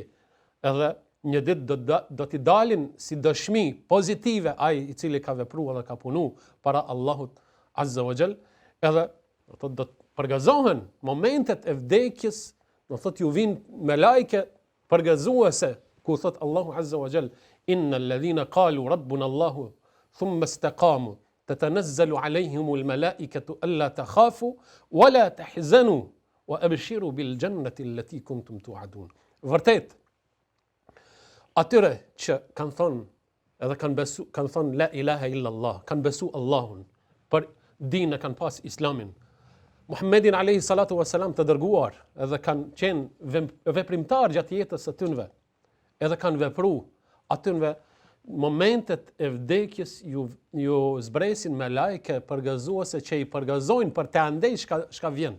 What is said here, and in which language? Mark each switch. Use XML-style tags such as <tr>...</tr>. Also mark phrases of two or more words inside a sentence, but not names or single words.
<sq>Edhe një ditë do t'i dalin si dëshmi pozitive ai i cili ka vepruar dhe ka punu para Allahut</sq> <ar>عز وجل,</ar> <sq>edhe do të përgazohen momentet e vdekjes, do thot ju vinë me lajke përgazuese, ku thot Allahu</sq> <ar>عز وجل, إن الذين قالوا ربنا الله ثم استقاموا تتنزل عليهم الملائكة ألا تخافوا ولا تحزنوا وأبشروا بالجنة التي كنتم توعدون.</ar> <sq>Vërtet, atyre që kanë thonë edhe kanë thonë</sq> <ar>لا إله إلا الله,</ar> <sq>kanë besu Allahun, për dinë kanë pas Islamin, Muhammedin</sq> <ar>عليه الصلاة والسلام</ar> <sq>të dërguar, edhe kanë qenë veprimtar gjatë jetës së tyre, edhe kanë vepru atyre momentet e vdekjes ju zbresin me lajke përgëzuese që i përgëzojnë për të andej shka vjen.</sq>